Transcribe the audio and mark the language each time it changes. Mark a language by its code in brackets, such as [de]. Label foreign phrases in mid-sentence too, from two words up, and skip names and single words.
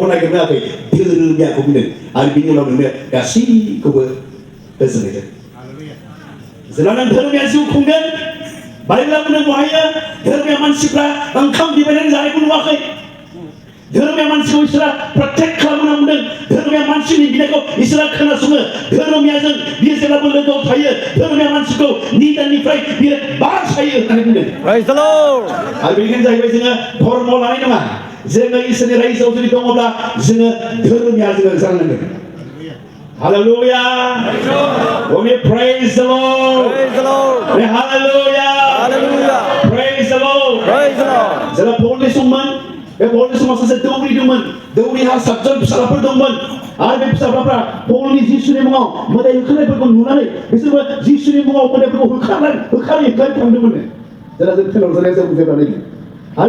[brx] नागिरनायाखै धोरोमियाखौ बुंदों आरो बिनि उनाव नोंनो गासैखौबो होजोबनायजों जेब्ला नों धोरोमिया जिउ खुंगोन बाइबेला बुंदों बहाय धोरोमिया मानसिफ्रा ओंखाम बिबायनानै जानायखौ नुवाखै धोरोमिया मानसिखौ इसोरा प्रटेक्ट खालामना बुंदों धोरोमिया मानसिनि बिनायखौ इसोरा खोनासङो धोरोमियाजों बियो जेब्लाबो लोगोआव थायो धोरोमिया मानसिखौ निदाननिफ्राय बियो बासायो होननानै बुंदों [en] Praise the Lord [brx] आरो बेनिखायनो जाहैबाय जोङो धर्म लानाय नङा जोङो इसोरनि रायजोआव जुदि दङब्ला जोङो धोरोमिया जोङो जानांगोन Hallelujah. [en] Oh, we praise the Lord. Praise the Lord Hallelujah. Hallelujah Praise the Lord. Praise the Lord [brx] जेब्ला पौलनि सममोन बे पौलनि समाव सासे दौरि दंमोन दौरिहा 7 जन फिसालाफोर दंमोन आरो बे फिसालाफ्रा पौलनि जिसुनि मुङाव मोदाय होखारनायफोरखौ नुनानै बिसोरबो जिसुनि मुङाव मोदायफोरखौ होखारै थांदोंमोन जेब्ला जों फेलाव जानाय जों जेब्ला नायदों आरो